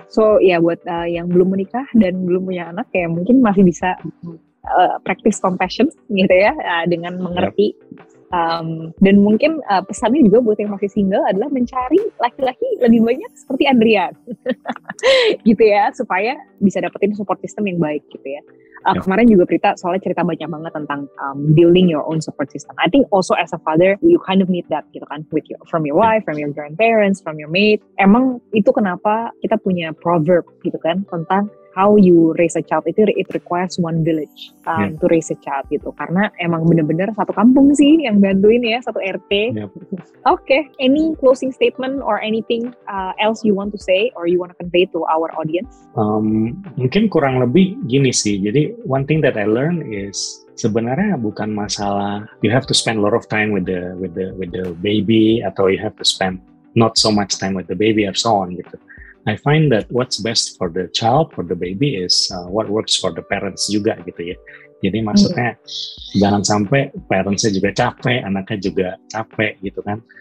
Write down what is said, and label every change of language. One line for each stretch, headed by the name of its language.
Indonesian: So ya buat yang belum menikah dan belum punya anak ya mungkin masih bisa practice compassion gitu ya, dengan mengerti. Dan mungkin pesannya juga buat yang masih single adalah mencari laki-laki lebih banyak seperti Andrian gitu ya, supaya bisa dapetin support system yang baik gitu ya. Kemarin juga Prita soalnya cerita banyak banget tentang
English: building your own support system. I think also as a father you kind of need that
Indonesian: gitu kan,
English: from your wife, from your grandparents, from your mate.
Indonesian: Emang itu kenapa kita punya proverb gitu kan tentang
English: how you raise a child, it requires one village to raise a child gitu.
Indonesian: Karena emang bener-bener satu kampung sih yang bantuin ya, satu RT.
English: Okay, any closing statement or anything else you want to say or you want to convey to our audience?
Indonesian: Mungkin kurang lebih gini sih.
English: Jadi one thing that I learned is
Indonesian: sebenarnya bukan masalah
English: you have to spend a lot of time with the baby
Indonesian: atau
English: you have to spend not so much time with the baby or so on gitu. I find that what's best for the child, for the baby is what works for the parents
Indonesian: juga gitu ya. Jadi maksudnya jangan sampai parentsnya juga capek, anaknya juga capek gitu kan.